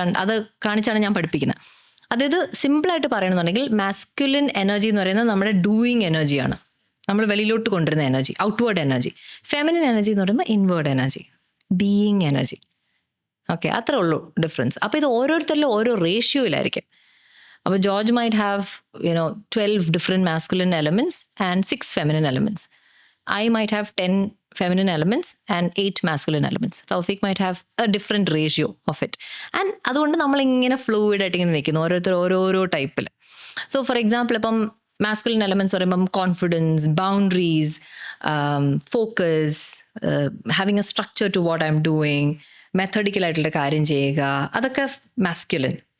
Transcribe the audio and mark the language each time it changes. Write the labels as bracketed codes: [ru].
[ml] അത് കാണിച്ചാണ് ഞാൻ പഠിപ്പിക്കുന്നത്. അതായത് സിമ്പിളായിട്ട് പറയണമെന്നുണ്ടെങ്കിൽ മാസ്കുലിൻ എനർജി എന്ന് പറയുന്നത് നമ്മുടെ ഡൂയിങ് എനർജിയാണ്, നമ്മൾ വെളിയിലോട്ട് കൊണ്ടുവരുന്ന energy, outward energy. Feminine energy എന്ന് പറയുമ്പോൾ inward energy, being energy. Okay, അത്രേ ഉള്ളൂ ഡിഫറൻസ്. അപ്പോൾ ഇത് ഓരോരുത്തരിലും ഓരോ റേഷ്യോയിലായിരിക്കും. [en] അപ്പോൾ George might have 12 different masculine elements and 6 feminine elements. I might have 10 feminine elements and 8 masculine elements. Tawfiq might have a different ratio of it. [ml] And അതുകൊണ്ട് നമ്മളിങ്ങനെ fluid ആയിട്ട് ഇങ്ങനെ നിൽക്കുന്നു, ഓരോരുത്തർ ഓരോരോ ടൈപ്പിൽ. സോ ഫോർ എക്സാമ്പിൾ ഇപ്പം മാസ്കുലിൻ എലമെന്റ്സ് പറയുമ്പം confidence, boundaries, focus, [en] having a structure to what I'm doing, [ml] മെത്തഡിക്കലായിട്ടുള്ള കാര്യം ചെയ്യുക, അതൊക്കെ മാസ്കുലിൻ.